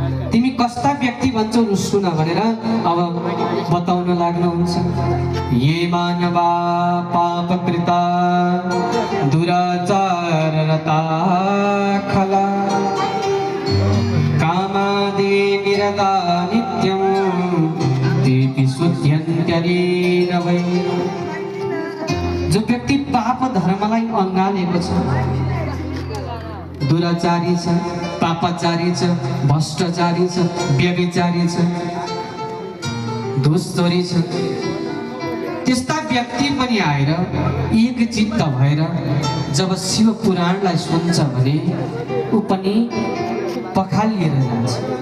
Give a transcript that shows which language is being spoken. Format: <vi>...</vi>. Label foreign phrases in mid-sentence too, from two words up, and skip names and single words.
<ne>तिमी कस्ता व्यक्ति भन्छौ रुस्कुन भनेर अब बताउन लाग्नुहुन्छ।</ne> <sa>ये मानवा पापकृता दुराचाररता खला कामादि निरता नित्यं तेपि शुद्ध्यन्त्यनेन वै।</sa> <ne>जो व्यक्ति पाप धर्मलाई अँगालेको छ, दुराचारी छ, पापाचारी छ, भ्रष्टाचारी छ, व्यभिचारी छ, दोषचोरी छ, त्यस्ता व्यक्ति पनि आएर एक चित्त भएर जब शिव पुराणलाई सुन्छ भने ऊ पनि पखालिएर जान्छ।</ne>